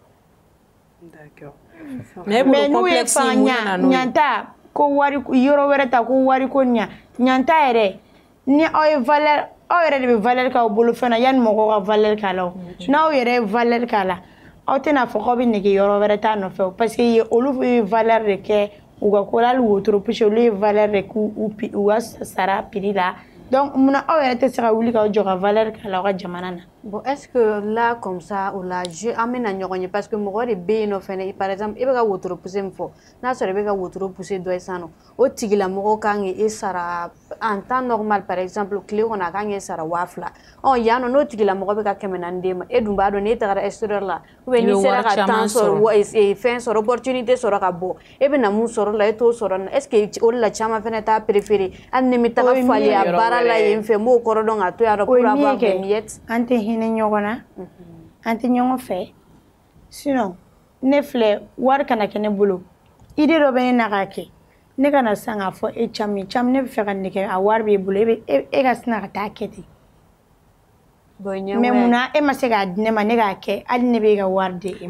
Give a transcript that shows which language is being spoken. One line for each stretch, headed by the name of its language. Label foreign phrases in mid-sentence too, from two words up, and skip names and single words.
Bambara: mais n'u ye fanga ɲanta ko wari yɔrɔ wɛrɛ ta ko wari ko ɲanta yɛrɛ ni aw ye valeur aw yɛrɛ de bɛ valeur k'aw bolo fɛn na yanni mɔgɔw ka valeur k'a la n'aw yɛrɛ ye valeur k'a la aw tɛna fɔ k'aw bɛ nege yɔrɔ wɛrɛ t'a nɔfɛ
French: parce que
Bambara: olu ye valeur de kɛ u ka ko la hali wotoro poussé olu ye valeur de k'u ka sara prix la donc munna aw yɛrɛ tɛ se ka wuli k'aw jɔ ka valeur k'a la aw ka jamana na
French: bon est-ce que là comme ça
Bambara: o la an bɛna ɲɔgɔn ye
French: parce que
Bambara: mɔgɔ de bɛ yen nɔ fɛnɛ
French: par exemple
Bambara: e bɛ ka wotoro poussé min fɔ n'a sɔrɔ e bɛ ka wotoro poussé dɔ ye sisan nɔ o tigilamɔgɔ kan k'e sara
French: en temps normal par exemple
Bambara: tile kɔnɔ a kan k'e sara 2000 yan nɔ n'o tigilamɔgɔ bɛ ka 400 d'e ma e dun b'a dɔn n'e tagara extérieur la
French: ou bien
Bambara: n'i sera ka temps sɔrɔ fɛn sɔrɔ opportunité sɔrɔ ka bɔ e bɛna mun sɔrɔ la e t'o sɔrɔ
French: est-ce que
Bambara: o de la caman fɛnɛ t'a préféré hali ni n bɛ taga falen a baara la yen fɛ n b'o kɔrɔ dɔn ka to yan nɔ
French: pour avoir des miettes
Bambara: an tɛ hinɛ ɲɔgɔn na an tɛ ɲɔgɔn fɛ sinon ne filɛ wari kana kɛ ne bolo idée dɔ bɛ ne na k'a kɛ ne kana san k'a fɔ e Cam ne bɛ fɛ ka nin kɛ a wari b'e bolo e ka sina ka taa kɛ ten mais munna e ma se k'a di ne ma ne k'a kɛ hali ne bɛ ka wari di e ma